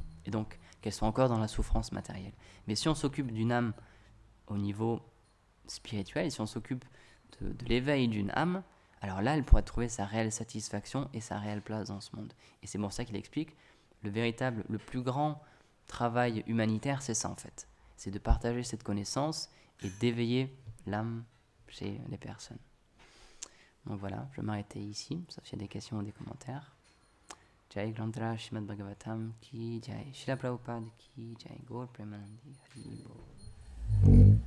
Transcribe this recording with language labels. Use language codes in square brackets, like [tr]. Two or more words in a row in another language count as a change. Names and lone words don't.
[fr] Et donc, qu'elle soit encore dans la souffrance matérielle. Mais si on s'occupe d'une âme au niveau spirituel, et si on s'occupe de l'éveil d'une âme, alors là, elle pourrait trouver sa réelle satisfaction et sa réelle place dans ce monde. Et c'est pour ça qu'il explique, le plus grand travail humanitaire, c'est ça en fait. C'est de partager cette connaissance et d'éveiller l'âme chez les personnes. Donc voilà, je vais m'arrêter ici, sauf s'il y a des questions ou des commentaires. [hi] जय ग्रन्थर श्रीमद् भागवतम् की जय, श्रील प्रभुपाद की जय, गौर प्रेमानन्दी हरि बोल.